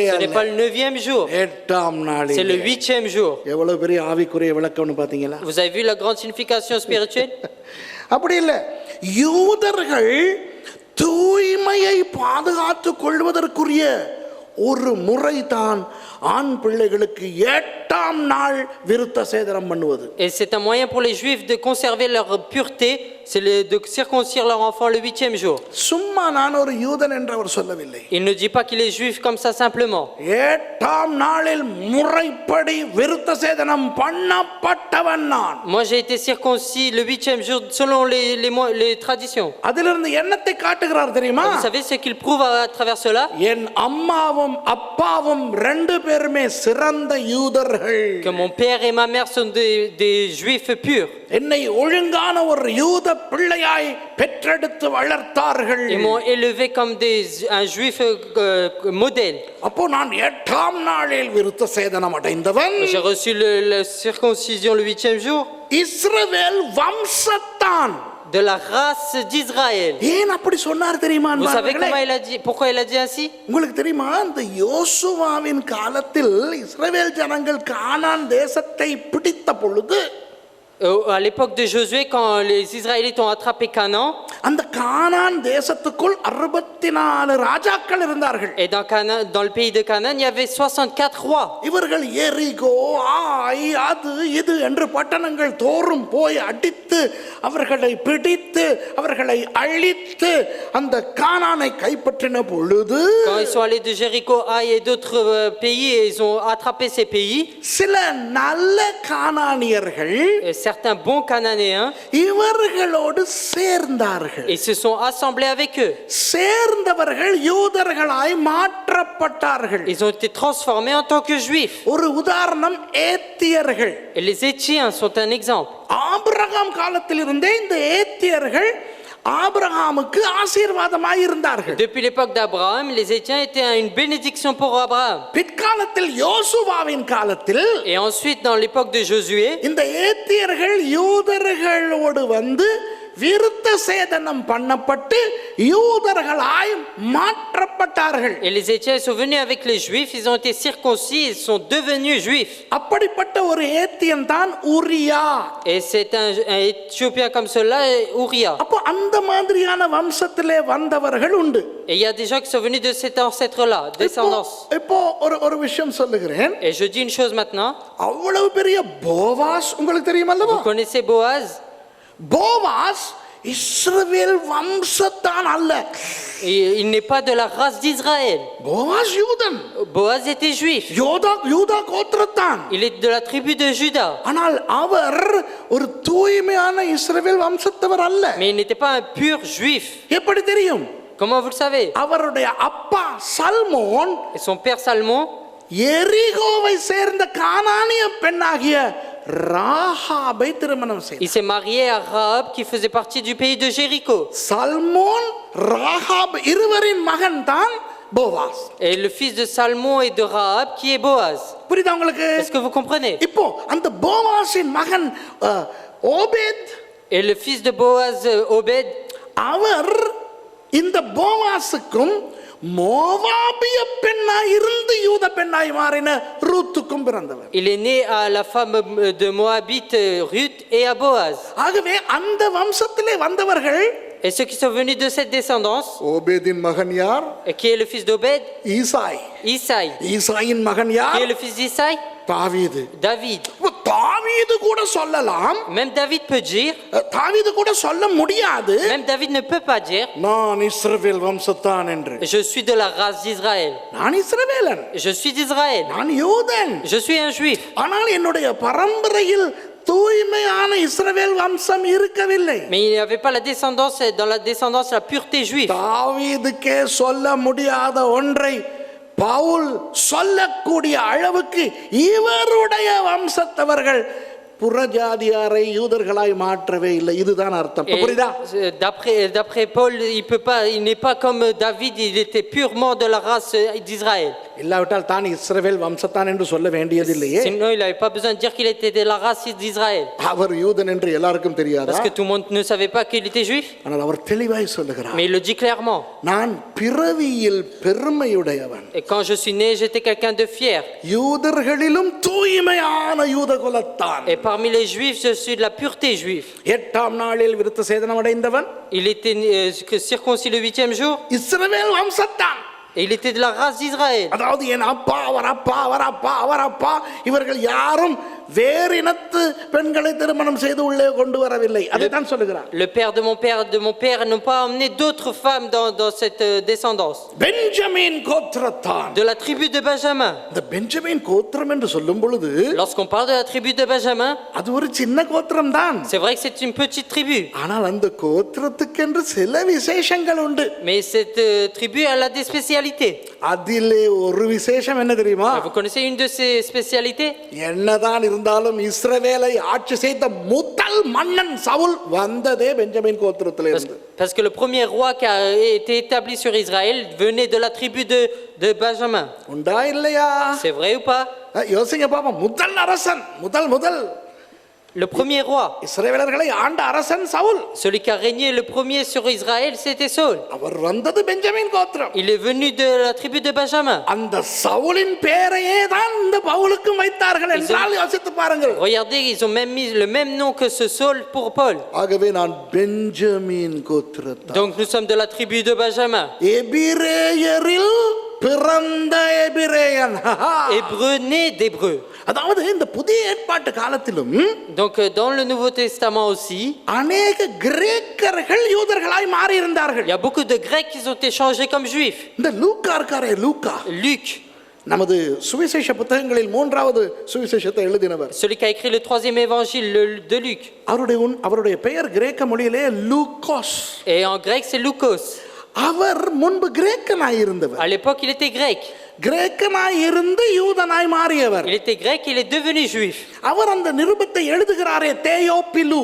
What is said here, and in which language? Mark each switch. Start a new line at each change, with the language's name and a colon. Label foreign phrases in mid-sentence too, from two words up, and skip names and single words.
French: Ce n'est
Tamil: அல்ல,
French: pas le 9e jour.
Tamil: 8ஆம்
French: C'est
Tamil: நாளிலே.
French: le 8e jour.
Tamil: எவ்வளவு பெரிய ஆவிக்குரிய விளக்கம்னு பாத்தீங்களா?
French: Vous avez vu la grande signification spirituelle?
Tamil: அப்படி இல்லை, யூதர்கள் தூய்மையை பாதுகாத்துக் கொள்வதற்குரிய ஒரு முறைதான் ஆண் பிள்ளைகளுக்கு 8ஆம் நாள் விருத்த சேதனம் பண்ணுவது.
French: Et c'est un moyen pour les Juifs de conserver leur pureté, c'est de circoncire leur enfant le 8e jour.
Tamil: சும்மா நான் ஒரு யூதன் என்று அவர் சொல்லவில்லை.
French: Il ne dit pas qu'il est juif comme ça simplement.
Tamil: 8ஆம் நாளில் முறைப்படி விருத்த சேதனம் பண்ணப்பட்டவன் நான்.
French: Moi j'ai été circoncis le 8e jour selon les traditions.
Tamil: அதிலிருந்து என்னத்தை காட்டுகிறார் தெரியுமா?
French: Vous savez ce qu'il prouve à travers cela?
Tamil: என் அம்மாவும் அப்பாவும் 2 பேருமே சிறந்த யூதர்கள்.
French: Que mon père et ma mère sont des juifs purs.
Tamil: என்னை ஒழுங்கான ஒரு யூத பிள்ளையாய் பெற்றெடுத்து வளர்த்தார்கள்.
French: Ils m'ont élevé comme un juif modèle.
Tamil: அப்போ நான் 8ஆம் நாளில் விருத்த சேதனம் அடைந்தவன்.
French: J'ai reçu la circoncision le 8e jour
Tamil: இஸ்ரவேல் வம்சத்தான்.
French: de la race d'Israël.
Tamil: ஏன் அப்படி சொன்னார் தெரியுமா?
French: Vous savez comment il a dit, pourquoi il a dit ainsi?
Tamil: உங்களுக்கு தெரியுமா, இந்த யோசுவாவின் காலத்தில் இஸ்ரவேல் ஜனங்கள் கானான் தேசத்தை பிடித்த பொழுது,
French: À l'époque de Josué, quand les Israélites ont attrapé Canaan,
Tamil: அந்த கானான் தேசத்துக்குள் 64 ராஜாக்கள் இருந்தார்கள்.
French: et dans le pays de Canaan, il y avait 64 rois.
Tamil: இவர்கள் எரிகோ, ஆய், அது இது என்று பட்டணங்கள் தோறும் போய் அடித்து அவர்களை பிடித்து அவர்களை அழித்து அந்த கானானை கைப்பற்றின பொழுது,
French: Quand ils sont allés de Jéricho, Haï et d'autres pays, et ils ont attrapé ces pays.
Tamil: சில நல்ல கானானியர்கள்
French: Et certains bons Cananéens,
Tamil: இவர்களோடு சேர்ந்தார்கள்.
French: ils se sont assemblés avec eux.
Tamil: சேர்ந்தவர்கள் யூதர்களாய் மாற்றப்பட்டார்கள்.
French: Ils ont été transformés en tant que juifs.
Tamil: ஒரு உதாரணம் ஏத்தியர்கள்.
French: Et les Étiens sont un exemple.
Tamil: ஆபிரகாம் காலத்திலிருந்தே இந்த ஏத்தியர்கள் ஆபிரகாமுக்கு ஆசீர்வாதமாய் இருந்தார்கள்.
French: Depuis l'époque d'Abraham, les Étiens étaient une bénédiction pour Abraham.
Tamil: பிற்காலத்தில் யோசுவாவின் காலத்தில்,
French: Et ensuite, dans l'époque de Josué,
Tamil: இந்த ஏத்தியர்கள் யூதர்களோடு வந்து விருத்த சேதனம் பண்ணப்பட்டு யூதர்களாய் மாற்றப்பட்டார்கள்.
French: Et les Éthiopiens sont venus avec les Juifs, ils ont été circoncis, ils sont devenus Juifs.
Tamil: அப்படிப்பட்ட ஒரு ஏத்தியன் தான் உரியா.
French: Et c'est un Éthiopien comme cela, Uriah.
Tamil: அப்போ அந்த மாதிரியான வம்சத்திலே வந்தவர்கள் உண்டு.
French: Et il y a des gens qui sont venus de cet ancêtre-là, descendance.
Tamil: இப்போ ஒரு விஷயம் சொல்லுகிறேன்.
French: Et je dis une chose maintenant.
Tamil: அவ்வளவு பெரிய போவாஸ் உங்களுக்கு தெரியுமல்லவா?
French: Vous connaissez Boaz?
Tamil: போவாஸ் இஸ்ரவேல் வம்சத்தான் அல்ல.
French: Il n'est pas de la race d'Israël.
Tamil: போவாஸ் யூதன்.
French: Boaz était juif.
Tamil: யூதா கோத்திரத்தான்.
French: Il est de la tribu de Juda.
Tamil: ஆனால் அவர் ஒரு தூய்மையான இஸ்ரவேல் வம்சத்தவர் அல்ல.
French: Mais il n'était pas un pur juif.
Tamil: எப்படி தெரியும்?
French: Comment vous le savez?
Tamil: அவருடைய அப்பா சல்மோன்
French: Et son père Salmon,
Tamil: எரிகோவை சேர்ந்த கானானிய பெண்ணாகிய ராகாபை திருமணம் செய்தார்.
French: il s'est marié à Rahab qui faisait partie du pays de Jéricho.
Tamil: சல்மோன் ராகாப் இருவரின் மகன் தான் போவாஸ்.
French: Et le fils de Salmon et de Rahab qui est Boaz.
Tamil: புரியுதா உங்களுக்கு?
French: Est-ce que vous comprenez?
Tamil: இப்போ அந்த போவாஸின் மகன் ஓபேத்,
French: Et le fils de Boaz, Obed,
Tamil: அவர் இந்த போவாஸுக்கும் மோவாபிய பெண்ணாய் இருந்து யூத பெண்ணாய் மாறின ரூத்துக்கும் பிறந்தவர்.
French: il est né à la femme de Moabite Ruth et à Boaz.
Tamil: ஆகவே அந்த வம்சத்திலே வந்தவர்கள்.
French: Et ceux qui sont venus de cette descendance,
Tamil: ஓபேதின் மகன் யார்?
French: et qui est le fils d'Obed?
Tamil: ஈசாய்.
French: Isaï.
Tamil: ஈசாயின் மகன்
French: Qui
Tamil: யார்?
French: est le fils d'Isaï?
Tamil: தாவீது.
French: David.
Tamil: தாவீது கூட சொல்லலாம்,
French: Même David peut dire,
Tamil: தாவீது கூட சொல்ல முடியாது,
French: même David ne peut pas dire,
Tamil: நான் இஸ்ரவேல் வம்சத்தான் என்று.
French: je suis de la race d'Israël.
Tamil: நான் இஸ்ரவேலன்,
French: Je suis d'Israël.
Tamil: நான் யூதன்.
French: Je suis un juif.
Tamil: ஆனால் என்னுடைய பரம்பரையில் தூய்மையான இஸ்ரவேல் வம்சம் இருக்கவில்லை.
French: Mais il n'y avait pas la descendance, dans la descendance, la pureté juive.
Tamil: தாவீதுக்கே சொல்ல முடியாத ஒன்றை பவுல் சொல்லக்கூடிய அளவுக்கு இவருடைய வம்சத்தவர்கள் புறஜாதியாரை யூதர்களாய் மாற்றவே இல்லை. இதுதான் அர்த்தம். Et புரியுதா?
French: D'après Paul, il n'est pas comme David, il était purement de la race d'Israël.
Tamil: இல்லாவிட்டால் தான் இஸ்ரவேல் வம்சத்தான் என்று சொல்ல வேண்டியதில்லையே.
French: Sinon, il n'avait pas besoin de dire qu'il était de la race d'Israël.
Tamil: அவர் யூதன் என்று எல்லாருக்கும் தெரியாதா?
French: Parce que tout le monde ne savait pas qu'il était juif.
Tamil: ஆனால் அவர் தெளிவாய் சொல்லுகிறார்,
French: Mais il le dit clairement.
Tamil: நான் பிறவியில் பெருமையுடையவன்.
French: Et quand je suis né, j'étais quelqu'un de fier.
Tamil: யூதர்களிலும் தூய்மையான யூத குலத்தான்.
French: Et parmi les juifs, je suis de la pureté juive.
Tamil: 8ஆம் நாளில் விருத்த சேதனம் அடைந்தவன்.
French: Il était circoncis le 8e jour.
Tamil: இஸ்ரவேல் வம்சத்தான்.
French: Et il était de la race d'Israël.
Tamil: அதாவது என் அப்பா, அவர் அப்பா, அவர் அப்பா, அவர் அப்பா, இவர்கள் யாரும் வேறினத்து பெண்களை திருமணம் செய்து உள்ளே கொண்டு வரவில்லை. அதைத்தான் சொல்லுகிறார்.
French: Le père de mon père n'ont pas emmené d'autres femmes dans cette descendance.
Tamil: பெஞ்சமின் கோத்திரத்தான்.
French: De la tribu de Benjamin.
Tamil: இந்த பெஞ்சமின் கோத்திரம் என்று சொல்லும் பொழுது
French: Lorsqu'on parle de la tribu de Benjamin,
Tamil: அது ஒரு சின்ன கோத்திரம் தான்.
French: c'est vrai que c'est une petite tribu.
Tamil: ஆனால் அந்த கோத்திரத்துக்கென்று சில விசேஷங்கள் உண்டு.
French: Mais cette tribu, elle a des spécialités.
Tamil: அதிலே ஒரு விசேஷம் என்ன தெரியுமா?
French: Vous connaissez une de ces spécialités?
Tamil: என்னதான் இருந்தாலும் இஸ்ரவேலை ஆட்சி செய்த முதல் மன்னன் சவுல் வந்ததே பெஞ்சமின் கோத்திரத்திலிருந்து.
French: Parce que le premier roi qui a été établi sur Israël venait de la tribu de Benjamin.
Tamil: உண்டா இல்லையா?
French: C'est vrai ou pas?
Tamil: யோசிங்க பாப்போம். முதல் அரசன், முதல்
French: Le premier roi,
Tamil: இஸ்ரவேலர்களை ஆண்ட அரசன் சவுல்.
French: celui qui a régné le premier sur Israël, c'était Saul.
Tamil: அவர் வந்தது பெஞ்சமின் கோத்திரம்.
French: Il est venu de la tribu de Benjamin.
Tamil: அந்த சவுலின் பெயரையே தான் இந்த பவுலுக்கும் வைத்தார்கள் என்றால் யோசித்து பாருங்கள்.
French: Regardez, ils ont même mis le même nom que ce Saul pour Paul.
Tamil: ஆகவே நான் பெஞ்சமின் கோத்திரத்தான்.
French: Donc nous sommes de la tribu de Benjamin.
Tamil: எபிரேயரில் பிறந்த எபிரேயன்.
French: Hébreu né d'Hébreu.
Tamil: அதாவது இந்த புதிய ஏற்பாட்டு காலத்திலும்
French: Donc dans le Nouveau Testament aussi,
Tamil: அநேக கிரேக்கர்கள் யூதர்களாய் மாறி இருந்தார்கள்.
French: il y a beaucoup de Grecs qui ont été changés comme juifs.
Tamil: இந்த லூக்கா இருக்காரே, லூக்கா
French: Luc,
Tamil: நமது சுவிசேஷ புத்தகங்களில் 3வது சுவிசேஷத்தை எழுதினவர்.
French: celui qui a écrit le 3e évangile de Luc.
Tamil: அவருடைய பெயர் கிரேக்க மொழியிலே லூக்கோஸ்.
French: Et en grec, c'est Loukos.
Tamil: அவர் முன்பு கிரேக்கனாய் இருந்தவர்.
French: À l'époque, il était grec.
Tamil: கிரேக்கனாய் இருந்து யூதனாய் மாறியவர்.
French: Il était grec, il est devenu juif.
Tamil: அவர் அந்த நிருபத்தை எழுதுகிறாரே, தேயோபிலு.